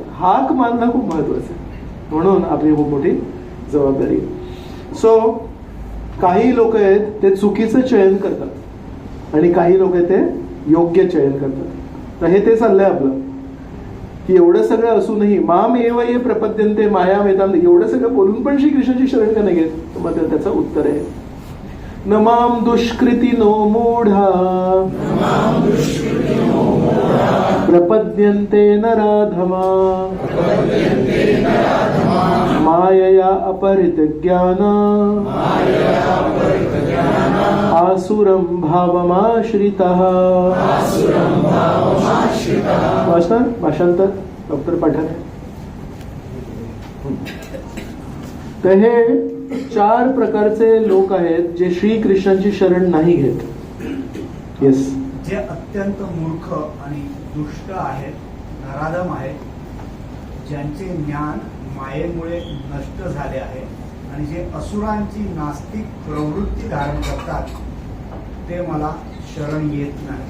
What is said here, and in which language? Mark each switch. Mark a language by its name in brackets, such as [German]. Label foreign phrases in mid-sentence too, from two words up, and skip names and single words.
[Marathi] हाक मारणं खूप महत्वाचं आहे, म्हणून आपली खूप मोठी जबाबदारी. सो काही लोक आहेत ते चुकीचं चयन करतात आणि काही लोक आहेत ते योग्य चयन करतात. तर हे ते चाललंय आपलं की एवढं सगळं असूनही [Sanskrit] माम एव ये प्रपद्यन्ते माया वेदांत, [Marathi] एवढं सगळं बोलून पण श्रीकृष्णाची शरण का नाही घेत. तर मग त्याचं उत्तर आहे [Sanskrit] न माम दुष्कृती नो मूढा प्रपद्यन्ते नराधमा मायया अपहृत ज्ञान आसुरं भावमाश्रितः. [Marathi] भाषांतर डॉक्टर पठाण. तर हे 4 प्रकारचे लोक आहेत जे श्रीकृष्णांची शरण नाही घेत. येस, जे अत्यंत मूर्ख आणि दुष्ट आहेत, नराधम आहेत, ज्यांचे ज्ञान मायेमुळे नष्ट झाले आहे आणि जे असुरांची नास्तिक प्रवृत्ती धारण करतात ते मला शरण येत नाही.